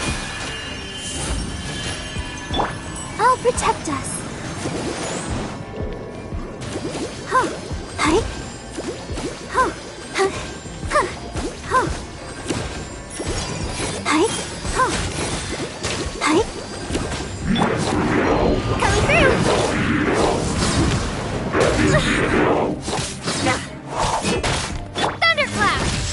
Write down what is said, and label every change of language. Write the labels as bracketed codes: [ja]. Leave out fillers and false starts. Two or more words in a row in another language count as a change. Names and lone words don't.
[en] I'll protect us. Huh. Hi. Huh. Huh. Huh. Huh. Hi. Huh. Hi. Coming through! Thunderclap!